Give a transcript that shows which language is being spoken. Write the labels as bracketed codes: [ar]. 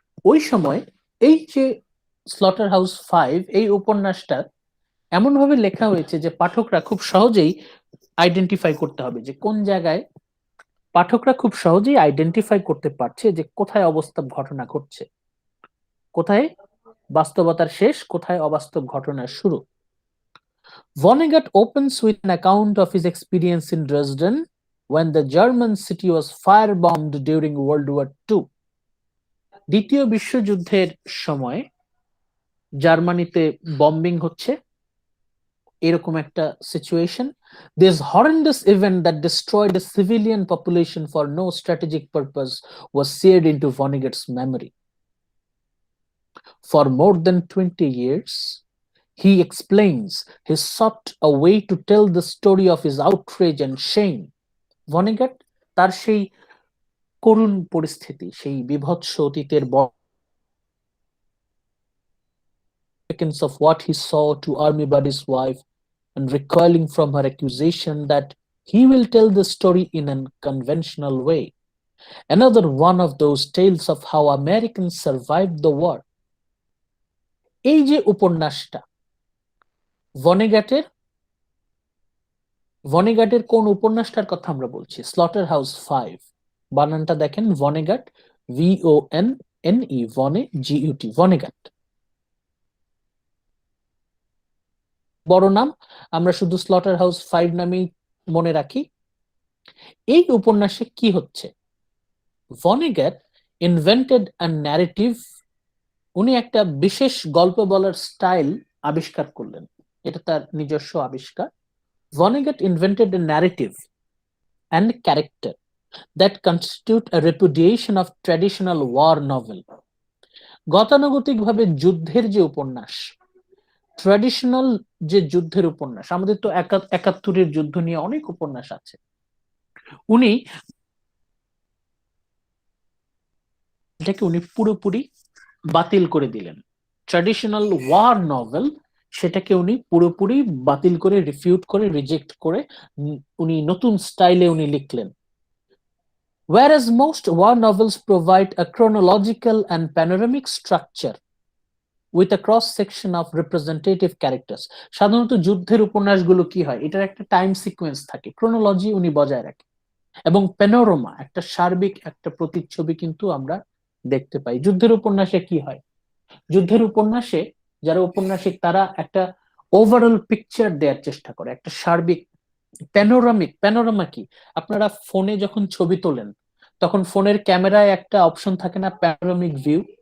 [bn] ওই সময় এই যে স্লটার হাউস 5 এই উপন্যাসটা এমন ভাবে লেখা হয়েছে যে পাঠকরা খুব সহজেই আইডেন্টিফাই করতে হবে যে কোন জায়গায়, পাঠকরা খুব সহজেই আইডেন্টিফাই করতে পারছে যে কোথায় অবাস্তব ঘটনা ঘটছে, কোথায় বাস্তবতার শেষ, কোথায় অবাস্তব ঘটনার শুরু। [en] Vonnegut opens with an account of his experience in Dresden when the German city was firebombed during World War II. [bn] দ্বিতীয় বিশ্বযুদ্ধের সময় জার্মানিতে বম্বিং হচ্ছে, এরকম একটা situation. [en] This horrendous event that destroyed the civilian population for no strategic purpose was seared into Vonnegut's memory. For more than 20 years, he explains he sought a way to tell the story of his outrage and shame. Vonnegut [bn] তার সেই করুণ পরিস্থিতি, সেই বিভৎস অতীতের [en] of what he saw to Army Buddy's wife and recoiling from her accusation that he will tell the story in an conventional way. Another one of those tales of how Americans survived the war. [bn] এই যে উপন্যাসটা ভনেগাটের কোন উপন্যাসটার কথা আমরা বলছি? Slaughter house 5। বানানটা দেখেন, ভনেগাট, VONNE, ভনে, GUT, ভনেগাট। বড় নাম, আমরা শুধু স্লটার হাউস 5 নামেই মনে রাখি। এই উপন্যাসে কি হচ্ছে? ভনেগাট [en] invented a narrative, [bn] উনি একটা বিশেষ গল্প বলার স্টাইল আবিষ্কার করলেন, এটা তার নিজস্ব আবিষ্কার। [en] Vonnegut invented a narrative and character that constitute a repudiation of traditional war novel. [bn] গতানুগতিকভাবে যুদ্ধের যে উপন্যাস, ট্র্যাডিশনাল যে যুদ্ধের উপন্যাস, আমাদের তো 71-এর যুদ্ধ নিয়ে অনেক উপন্যাস আছে, উনি এটাকে পুরোপুরি বাতিল করে দিলেন। ট্র্যাডিশনাল ওয়ার নভেল সেটাকে উনি পুরোপুরি বাতিল করে, রিফিউট করে, রিজেক্ট করে উনি নতুন স্টাইলে উনি লিখলেন। [en] Whereas most war novels provide a chronological and panoramic structure with a cross section of representative characters. [bn] সাধারণত যুদ্ধের উপন্যাসগুলো কি হয়, এটার একটা টাইম সিকোয়েন্স থাকে, ক্রোনোলজি উনি বজায় রাখেন, এবং প্যানোরামা, একটা সার্বিক একটা প্রতিচ্ছবি কিন্তু আমরা দেখতে পাই। যুদ্ধের উপন্যাসে কি হয়? যুদ্ধের উপন্যাসে যারা উপন্যাসিক তারা একটা ওভারঅল পিকচার দেওয়ার চেষ্টা করে, একটা সার্বিক প্যানোরামা কি, আপনারা ফোনে যখন ছবি তোলেন তখন ফোনের ক্যামেরায় একটা অপশন থাকে না, প্যানোরামিক ভিউ।